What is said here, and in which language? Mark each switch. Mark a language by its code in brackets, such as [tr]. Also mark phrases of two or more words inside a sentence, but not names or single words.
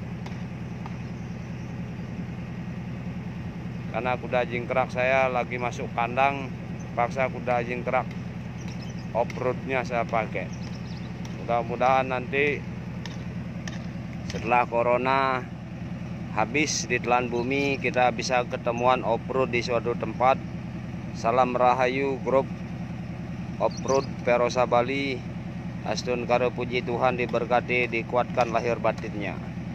[id] Karena kuda jingkrak saya lagi masuk kandang, paksa kuda jingkrak off-roadnya saya pakai. Mudah-mudahan nanti setelah corona habis di telan bumi, kita bisa ketemuan off-road di suatu tempat. Salam Rahayu grup off-road Perosa Bali. Astun karo puji Tuhan diberkati, dikuatkan lahir batinnya.